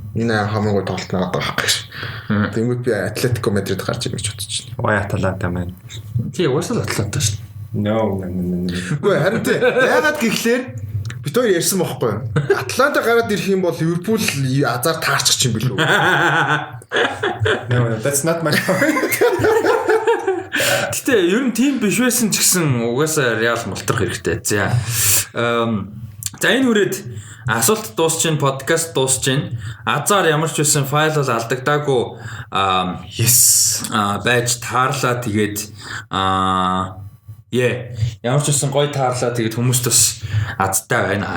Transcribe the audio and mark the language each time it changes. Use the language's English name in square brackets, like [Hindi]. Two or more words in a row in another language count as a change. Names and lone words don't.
[Mongolian] Энэ хамгийн гол тоглолт надад байгаа байхгүй. Тэнгүүт би Атлетико Мадрид гарч ирэн гэж бодож байна. Ой Аталанта маань. Тий, уусаа Атланта шүү. [English] No. [Mongolian] Үгүй харин тий яагаад гэхлээр бид хоёр ярьсан байхгүй юу? Атланта гараад ирэх юм бол Ливерпул азар таарчих юм билүү? [English] No, that's not my point. [Mongolian] Гэтэ ер нь тим биш байсан ч гэсэн угаасаа Real мултрах хэрэгтэй. За. За энэ үрээд асуулт дуусчихын подкаст дуусчихын. Азар ямар ч байсан файл бол алдагдаагүй байж таарлаа тэгээд ямар ч байсан гоё таарлаа тэгээд хүмүүст бас азтай байна.